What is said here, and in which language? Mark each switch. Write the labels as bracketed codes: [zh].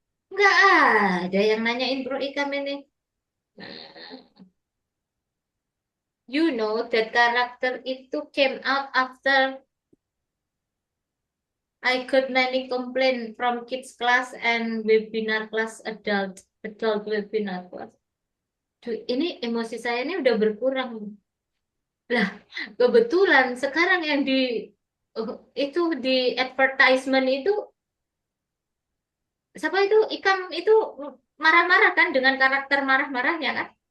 [id] Nggak ada yang nanyain Bro Ikan ini. [en] Nah, you know that [id] karakter itu [en] came out after I got many complaint from kids class and webinar class adult webinar class. [id] Duh, ini emosi saya ini udah berkurang. Lah, kebetulan sekarang yang itu di advertisement itu siapa itu Ikam itu marah-marah kan dengan karakter marah-marahnya kan?